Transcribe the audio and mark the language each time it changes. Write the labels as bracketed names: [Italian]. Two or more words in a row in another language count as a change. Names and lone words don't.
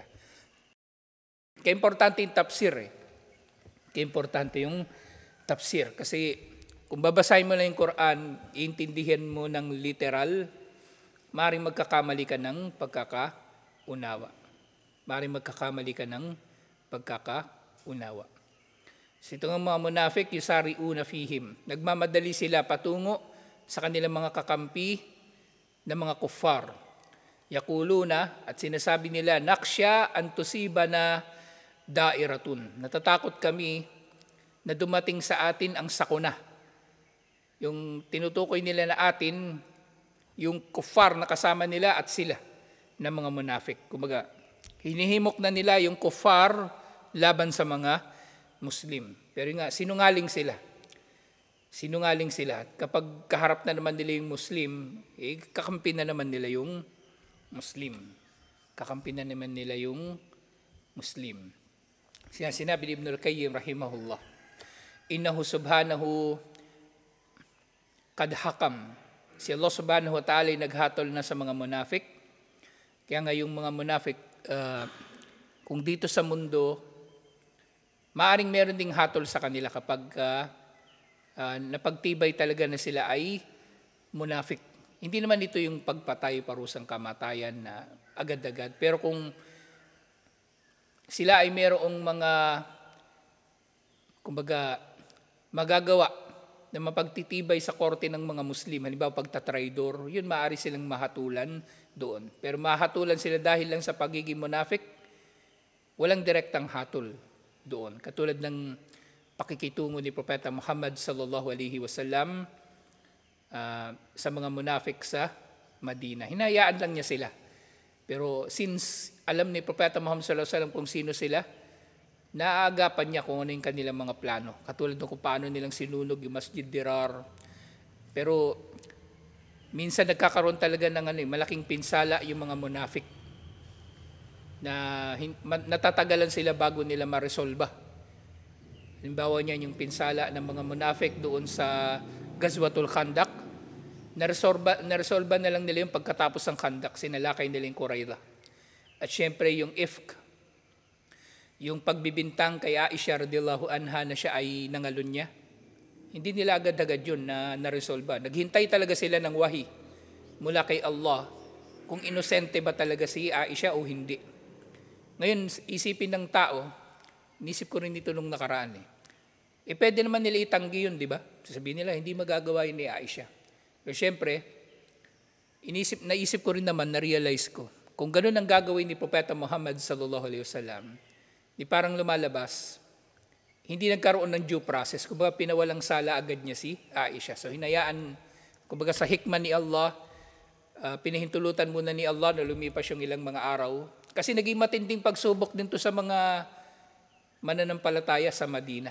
[Filipino] Kaya importante yung tafsir Kaya importante yung tafsir. Kasi kung babasahin mo lang yung Quran, iintindihan mo ng literal, maaaring magkakamali ka ng pagkakaunawa. Maaaring magkakamali ka ng pagkakaunawa. So ito nga mga munafik, [Arabic] يسارعون فيهم. [Filipino] Nagmamadali sila patungo sa kanilang mga kakampi na mga kuffar. [Arabic] Yaquluna, [Filipino] at sinasabi nila, [Arabic] نخشى أن تصيبنا دائرة. [Filipino] Natatakot kami na dumating sa atin ang sakuna. Yung tinutukoy nila na atin, yung kuffar na kasama nila at sila na mga munafik. Kumbaga, hinihimok na nila yung kuffar laban sa mga Muslim. Pero nga, sinungaling sila. Sinungaling sila. At kapag kaharap na naman nila yung Muslim, kakampi na naman nila yung Muslim. Kakampi na naman nila yung Muslim. Sinabi ni Ibnul Qayyim [Arabic] رحمه الله إنه سبحانه قد حكم. [Filipino] Si Allah [Arabic] سبحانه وتعالى [Filipino] ay naghatol na sa mga munafik. Kaya nga yung mga munafik, kung dito sa mundo, maaring meron ding hatol sa kanila kapag napagtibay talaga na sila ay munafik. Hindi naman ito yung pagpatay, parusang kamatayan na agad-agad. Pero kung sila ay mayroong mga, kumbaga, magagawa na mapagtitibay sa korte ng mga Muslim, halimbawa pagtatraidor, yun maaari silang mahatulan doon. Pero mahatulan sila dahil lang sa pagiging munafik, walang direktang hatol doon. Katulad ng pakikitungo ni Propeta Muhammad [Arabic] صلى الله عليه وسلم [Filipino] sa mga munafik sa Madina. Hinayaan lang niya sila. Pero since alam ni Propeta Muhammad [Arabic] صلى الله عليه وسلم [Filipino] kung sino sila, naaagapan niya kung ano yung kanilang mga plano. Katulad ng kung paano nilang sinunog yung Masjid Dirar. Pero minsan nagkakaroon talaga ng malaking pinsala yung mga munafik na natatagalan sila bago nila ma-resolba. Halimbawa niyan yung pinsala ng mga munafik doon sa Ghazwatul Khandaq. Naresolba na lang nila yung pagkatapos ng Khandaq, sinalakay nila yung Qurayza. At syempre yung ifk, yung pagbibintang kay Aisha [Arabic] رضي الله عنها [Filipino] na siya ay nangalun niya. Hindi nila agad-agad yun na naresolba. Naghintay talaga sila ng wahi mula kay Allah kung inosente ba talaga si Aisha o hindi. Ngayon, isipin ng tao, inisip ko rin dito nung nakaraan pwede naman nila itanggi yun, di ba? Sasabihin nila, hindi magagawa yun ni Aisha. Pero syempre, naisip ko rin naman, na-realize ko, kung ganun ang gagawin ni Propeta Muhammad [Arabic] صلى الله عليه وسلم, [Filipino] di parang lumalabas, hindi nagkaroon ng [English] due process. [Filipino] Kumbaga pinawalang sala agad niya si Aisha. So hinayaan, kumbaga sa hikmah ni Allah, pinahintulutan muna ni Allah na lumipas yung ilang mga araw. Kasi naging matinding pagsubok din to sa mga mananampalataya sa Madina.